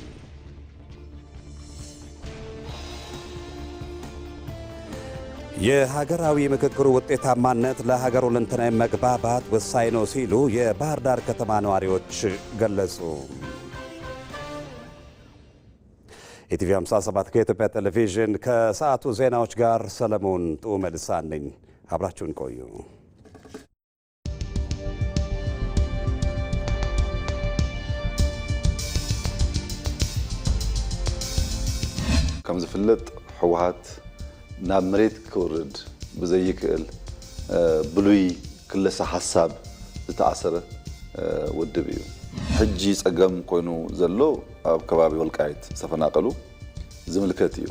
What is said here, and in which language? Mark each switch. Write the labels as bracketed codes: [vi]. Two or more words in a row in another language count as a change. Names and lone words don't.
[am] የሀገራዊ ምክክሩ ውጤታማነት ለሀገር ሁለንተናዊ መግባባት ወሳኝ ነው ሲሉ የባህር ዳር ከተማ ነዋሪዎች ገለጹ። ኢቲቪ 57 ከኢትዮጵያ ቴሌቪዥን ከሰዓቱ ዜናዎች ጋር ሰለሞን ጡመ ልሳን ነኝ። አብራችሁን ቆዩ። [ti] ከም ዝፍለጥ ሕወሓት ናብ መሬት ክወርድ ብዘይክእል ብሉይ ክለሳ ሓሳብ ዝተኣሰረ ውድብ እዩ። ሕጂ ጸገም ኮይኑ ዘሎ ኣብ ከባቢ ወልቃይት ዝተፈናቀሉ ዝምልከት እዩ።